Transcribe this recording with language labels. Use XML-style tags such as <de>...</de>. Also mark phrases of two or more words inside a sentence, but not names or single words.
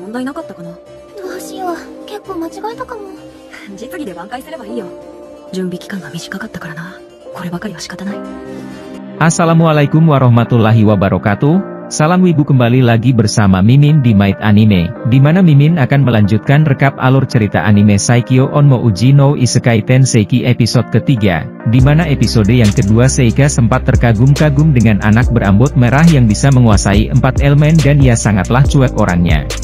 <ja>なかったかな。どうしよう、結構間違えたかも。実技で挽回すればいいよ。準備期間が短かったからな。こればかりは仕方ない。</ja> <ar>السلام عليكم ورحمة الله وبركاته.</ar> <id>Salam Wibu, kembali lagi bersama Mimin di Might Anime, di mana Mimin akan melanjutkan rekap alur cerita anime Saikyo on Mouji no Isekai Tenseiki episode ketiga, di mana episode yang kedua Seika sempat terkagum-kagum dengan anak berambut merah yang bisa menguasai 4 elemen dan ia sangatlah cuek orangnya.</id>